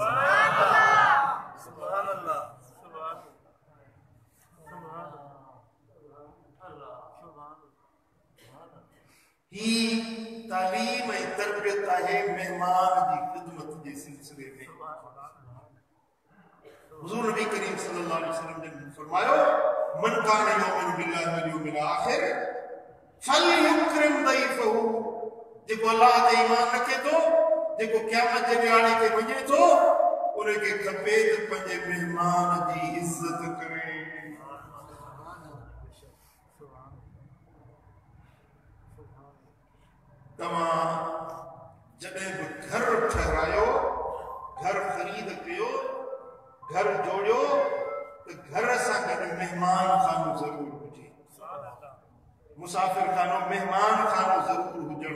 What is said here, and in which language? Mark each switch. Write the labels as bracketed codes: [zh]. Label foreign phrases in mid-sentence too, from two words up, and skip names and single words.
[ar] سبحان الله [sd] ही तालीम ऐं तरबियत आहे मेहमान जी ख़िदमत जे सिलसिले में हुज़ूर नबी करीम [ar] صلى الله عليه وسلم [sd] ने फरमायो [ar] من كان يؤمن بالله واليوم الآخر فليكرم ضيفه [sd] जेको अल्लाह ते ईमान रखे थो जेको क़यामत जे ॾियारे खे मञे थो उनखे खपे त पंहिंजे महिमान जी इज़त करे तव्हां जॾहिं बि घर ठहरायो घर ख़रीद कयो घर जोड़ियो तो घर सां गॾु मेहमान खानो ज़रूर हुजे मुसाफ़िर खानो मेहमान खानो ज़रूर हुजणु